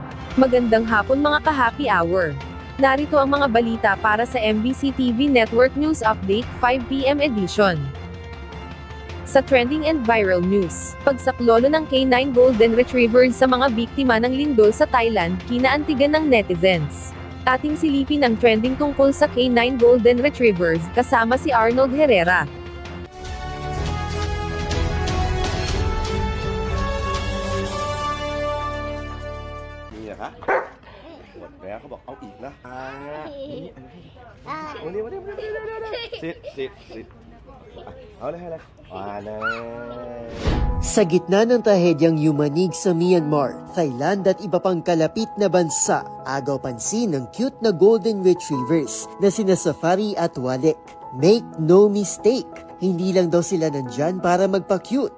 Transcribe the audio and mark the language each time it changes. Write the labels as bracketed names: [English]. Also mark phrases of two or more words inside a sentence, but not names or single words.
[Filipino] Magandang hapon mga ka-happy hour. Narito ang mga balita para sa MBC TV Network News Update 5 PM edition. Sa [English] trending and viral news, [Filipino] pagsaklolo ng K9 [English] Golden Retrievers [Filipino] sa mga biktima ng lindol sa Thailand, kinaantigan ng netizens. Ating silipin ang trending tungkol sa K9 [English] Golden Retrievers, [Filipino] kasama si Arnold Herrera. [Thai] ฮะหมดแล้วเขาบอกเอาอีกนะวันนี้สิทธิ์เอาเลยให้เลยมาเลย [Filipino] Sa gitna ng trahedyang yumanig sa Myanmar, Thailand at iba pang kalapit na bansa, agaw pansin ng cute na [English] Golden Retrievers [Filipino] na sina Safari at Walek. [English] Make no mistake, [Filipino] hindi lang daw sila nandyan para magpa-cute.